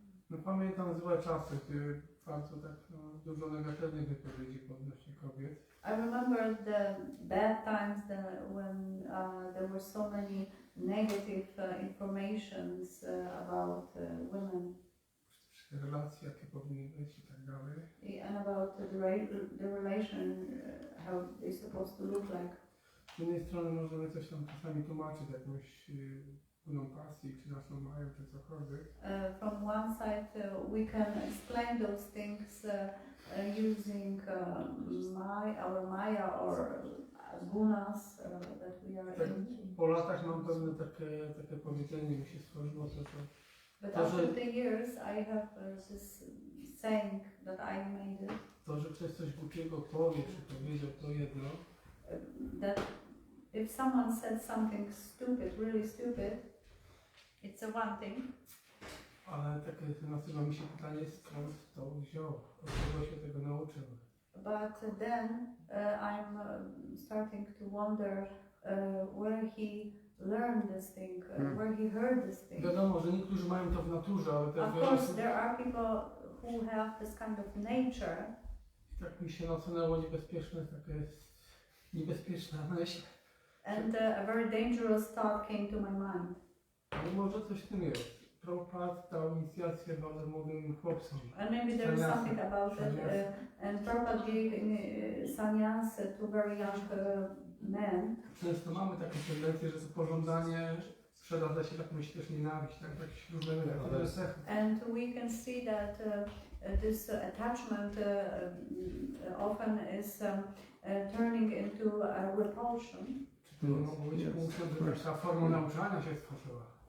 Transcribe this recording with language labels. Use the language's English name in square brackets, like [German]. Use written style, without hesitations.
[Polish] No pamiętam złe czasy, gdzie bardzo tak dużo negatywnych wypowiedzi odnośnie kobiet. [English] I remember the bad times when there were so many negative informations about women. [Polish] Relacje, jakie powinny być i tak dalej. [English] And about the relation, how they're supposed to look like. [Polish] Z jednej strony możemy coś tam czasami tłumaczyć, jakąś płyną pasji, czy naszą mają, czy cokolwiek. [English] From one side, we can explain those things using our Maya or gunas that we are [Polish] Tak, [English] in. [Polish] po latach mam pewne takie powiedzenie, mi się stworzyło to, że [English] But after the years, I have this saying that I made it. [Polish] to, że ktoś coś głupiego powie, czy powiedział, to jedno. [English] That if someone said something stupid, really stupid, it's a one thing. [Polish] Ale takie nasuwa mi się pytanie, skąd to wziął, od kogo się tego nauczył. [English] But then I'm starting to wonder where he learned this thing, where he heard this thing. [Polish] Wiadomo, że niektórzy mają to w naturze, ale też [English] Of [Polish] wiele [English] course, [Polish] osób, [English] there are people who have this kind of nature. [Polish] tak mi się nasunęło taka jest niebezpieczna myśl. [English] And a very dangerous thought came to my mind. [Polish] Ale może coś w tym jest. Prabhupada dał inicjację bardzo młodym chłopcom. [English] And maybe there is something about it. And Prabhupada gave sannyas to very young men. [Polish] Często mamy taką tendencję, że to pożądanie przeradza się w jakąś też nienawiść, tak różne cechy. [English] And we can see that this attachment often is turning into a repulsion. [Polish] Czy to mogło być punktem, że taka forma nauczania się stworzyła?